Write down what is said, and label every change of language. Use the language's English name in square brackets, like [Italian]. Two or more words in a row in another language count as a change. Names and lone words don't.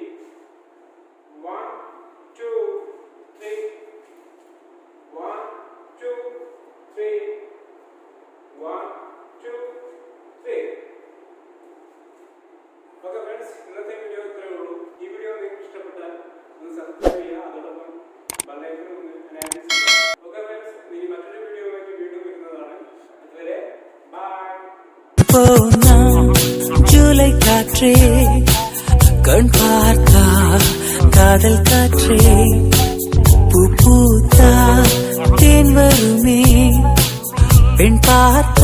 [Malayalam] 1 2 3 1 2 3 1 2 3. ഓക്കെ ഫ്രണ്ട്സ്, ഇന്നത്തെ വീഡിയോ ഇത്രയേ ഉള്ളൂ. ഈ വീഡിയോ നിങ്ങൾക്ക് ഇഷ്ടപ്പെട്ടാൽ ഒന്ന് സബ്സ്ക്രൈബ് ചെയ്യുക, അതോടൊപ്പം ബെല്ലൈക്കൺ ഒന്ന് എനേബിൾ ചെയ്യുക. ഓക്കെ ഫ്രണ്ട്സ്, ഇനി മറ്റൊരു വീഡിയോയുമായിട്ട് വീണ്ടും വരുന്നതാണ്. അതുവരെ ബൈ. [Tamil] ஜூலை காற்றே கண் பார்த்தா காதல் காற்றே பூ பூத்தா தேன் வருமே பெண் பார்த்தா